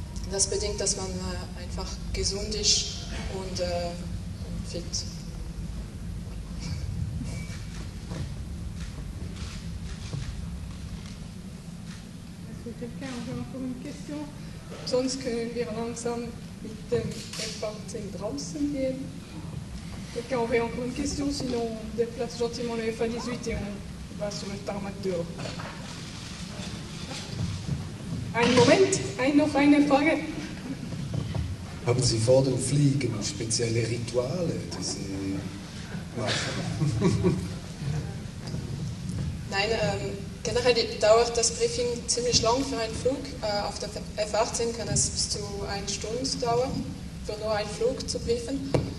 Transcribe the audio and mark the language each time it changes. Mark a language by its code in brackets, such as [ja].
[de] Das bedingt, dass man einfach gesund ist und fit. Sonst können wir langsam mit dem F-18 draußen gehen. [fr] Quelqu'un aurait encore une question, sinon on déplace gentiment le F-18 et on va sur le tarmac dehors. [de] Einen Moment, noch eine Frage. Haben Sie vor dem Fliegen spezielle Rituale, die Sie machen? Nein, Generell dauert das Briefing ziemlich lang für einen Flug. Auf der F-18 kann es bis zu 1 Stunde dauern, für nur einen Flug zu briefen.